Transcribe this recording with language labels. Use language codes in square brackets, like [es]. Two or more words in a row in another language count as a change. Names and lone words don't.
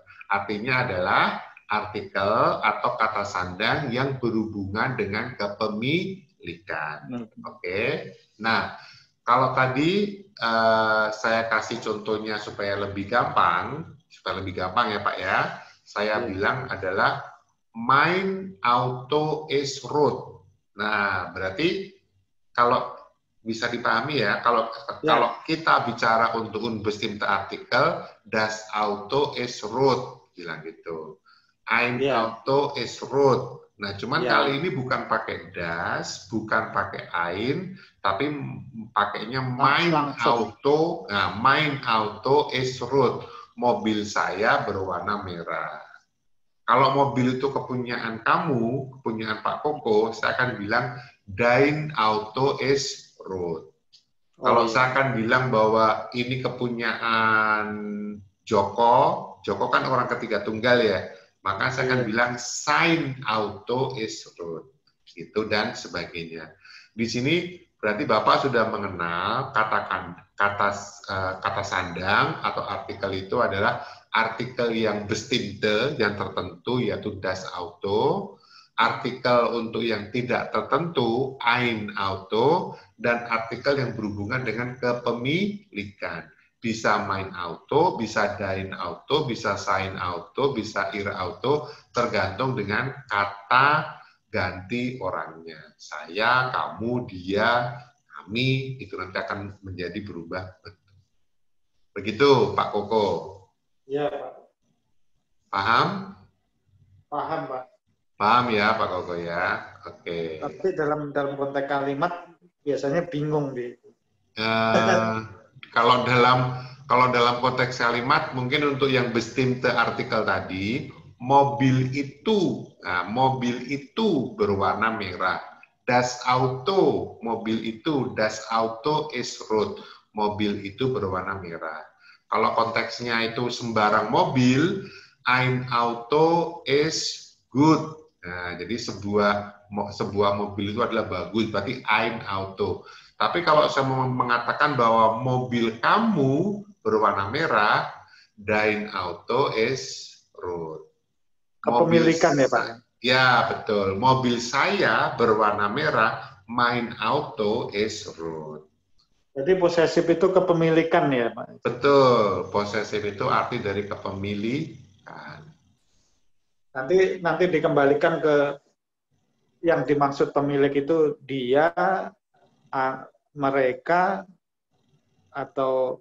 [id] Artinya adalah artikel atau kata sandang yang berhubungan dengan kepemilikan. Oke. Nah, kalau tadi saya kasih contohnya supaya lebih gampang ya Pak ya. Saya bilang adalah [de] mein Auto ist rot. [id] Nah, berarti kalau bisa dipahami ya, kalau kita bicara untuk [de] unbestimmte Artikel, das Auto ist rot, [id] bilang gitu. [de] Ein Auto ist rot. [id] Nah, cuman kali ini bukan pakai das, bukan pakai ein, tapi pakainya [de] mein Auto. Nah, mein Auto ist rot. [id] Mobil saya berwarna merah. Kalau mobil itu kepunyaan kamu, kepunyaan Pak Koko, saya akan bilang [de] dein Auto ist rot. [id] Kalau saya akan bilang bahwa ini kepunyaan Joko kan orang ketiga tunggal ya, maka saya akan bilang [de] sein Auto ist rot. [id] Gitu dan sebagainya. Di sini berarti Bapak sudah mengenal kata sandang atau artikel itu adalah artikel yang bestimmte, yang tertentu, yaitu [de] das Auto. [id] Artikel untuk yang tidak tertentu, [de] ein Auto. [id] Dan artikel yang berhubungan dengan kepemilikan. Bisa [de] mein Auto, [id] bisa [de] dein Auto, [id] bisa [de] sein Auto, [id] bisa [de] ihr Auto, [id] tergantung dengan kata ganti orangnya. Saya, kamu, dia, kami, itu nanti akan menjadi berubah bentuk. Begitu Pak Koko. Ya, Pak. Paham? Paham, Pak. Paham ya, Pak Koko ya. Oke. Tapi dalam konteks kalimat biasanya bingung di. Kalau dalam konteks kalimat mungkin untuk yang [de] bestimmte Artikel [id] tadi, mobil itu berwarna merah. [de] Das Auto, [id] mobil itu, [de] das Auto ist rot. [id] Mobil itu berwarna merah. Kalau konteksnya itu sembarang mobil, [de] ein Auto ist gut. [id] Nah, jadi sebuah mobil itu adalah bagus, berarti [de] ein Auto. [id] Tapi kalau saya mengatakan bahwa mobil kamu berwarna merah, [de] dein Auto ist rot. [id] Kepemilikan ya Pak? Ya, betul. Mobil saya berwarna merah, [de] mein Auto ist rot. [id] Jadi posesif itu kepemilikan ya Pak? Betul, posesif itu arti dari kepemilikan. Nanti dikembalikan ke yang dimaksud pemilik itu dia, mereka, atau